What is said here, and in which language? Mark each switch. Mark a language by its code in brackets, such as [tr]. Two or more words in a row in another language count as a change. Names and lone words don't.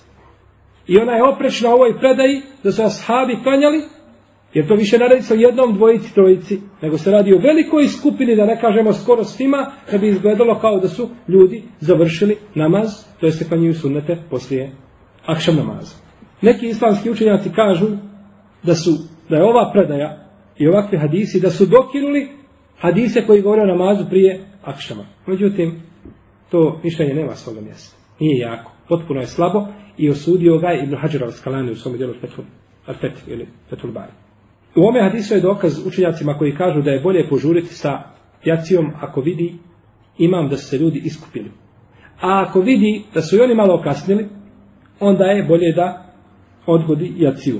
[bs] I ona je oprečna ovoj predaji da su ashabi klanjali, jer to više ne radi se o jednom, dvojici, trojici, nego se radi o velikoj skupini, da ne kažemo skoro svima, da bi izgledalo kao da su ljudi završili namaz, to je se klanjuju sunnete poslije akšam namaza. Neki islamski učenjaci kažu da je ova predaja i ovakvi hadisi, da su dokinuli hadise koji govore o namazu prije akšama. Međutim, to mišljenje nema svoga mjesta. Nije jako. Potpuno je slabo i osudio ga Ibn Hajar al-Asqalani u svom djelu Al-Feth ili Fethul Bari. U ovome hadisu je dokaz učenjacima koji kažu da je bolje požuriti sa jacijom ako vidi imam da su se ljudi iskupili. A ako vidi da su i oni malo okasnili, onda je bolje da odgodi jaciju.